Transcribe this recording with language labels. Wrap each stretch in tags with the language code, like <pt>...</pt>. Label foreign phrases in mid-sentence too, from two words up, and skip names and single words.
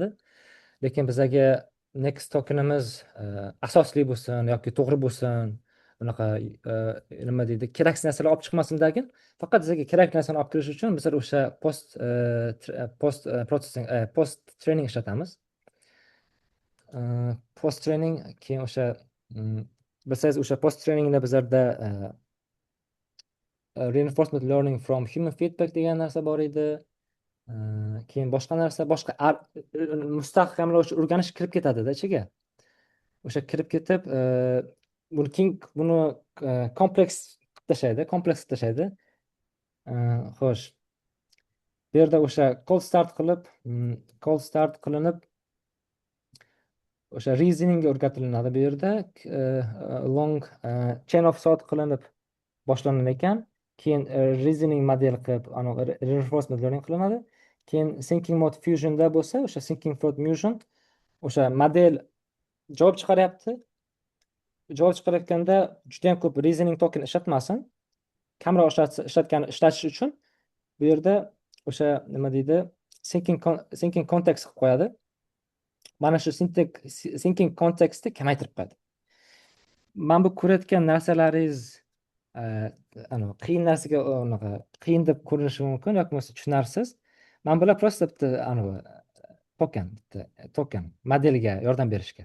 <uz>Lekin bizga</uz> <en>next tokenimiz</en> <uz>asosli bo'lsin yoki to'g'ri bo'lsin, unaqa nima deydi, keraksiz narsalar olib chiqmasindagi, faqat bizga kerak narsani olib kirish uchun biz o'sha</uz> <en>post training</en> <uz>ishlatamiz.</uz> <en>Post training</en> <uz>keyin o'sha bilsangiz o'sha</uz> <en>post trainingda</en> <uz>bizlarda</uz> <en>reinforcement learning from human feedback</en> <uz>degan narsa bor edi. Keyin boshqa mustahkamlovchi o'rganish kirib ketadi-da ichiga. O'sha kirib ketib, buni kompleks qilib tashlaydi. Xo'sh. Bu yerda o'sha</uz> <en>cold start</en> <uz>qilinib o'sha reasoning o'rgatilinadi bu yerda.</uz> <en>Long chain of thought</en> <uz>qilinib boshlanar ekan. Keyin</uz> <en>reasoning model</en> <uz>qilib,</uz> <en>reinforcement learning</en> <uz>qilinadi. Keyin</uz> <en>thinking mode fusionda</en> <uz>bo'lsa, o'sha</uz> <en>thinking mode fusion</en> <uz>o'sha model javob chiqaryapti. Javob chiqarayotganda juda ham ko'p</uz> <en>reasoning token</en> <uz>ishlatmasin. Kamroq ishlatish uchun bu yerda o'sha nima deydi,</uz> <en>thinking context</en> <uz>qilib qo'yadi. Mana shu</uz> <en>thinking contekstni</en> <uz>kamaytirib qo'yadi. Men bu ko'rayotgan narsalaringiz qiyin narsaga qiyin deb ko'rinishi mumkin yoki bo'lmasa tushunarsiz. Men bular просто token modelga yordam berishga.</uz>